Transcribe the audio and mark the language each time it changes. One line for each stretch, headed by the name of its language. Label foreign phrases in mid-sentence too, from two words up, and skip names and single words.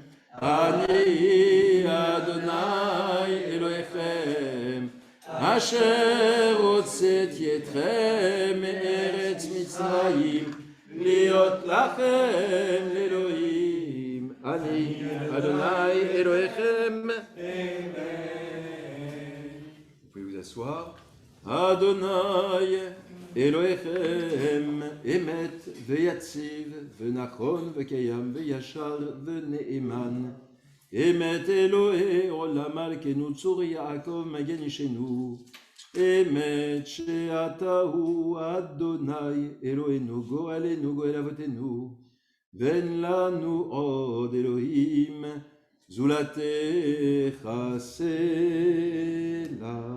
Hebrew: אני אדוני אלוהיכם אשר הוצאתי אתכם מארץ מצרים להיות לכם לאלוהים. אני אדוני אלוהיכם.
French: Vous pouvez vous asseoir.
Hebrew: אדוני אלוהיכם אמת ויציב ונכון וקיים וישר ונאמן. אמת אלוהי עולם מלכנו צור יעקב מגן אישנו. אמת שאתה הוא אדוני אלוהינו גואלנו גואל אבותינו, ואין לנו עוד אלוהים זולתך סלה.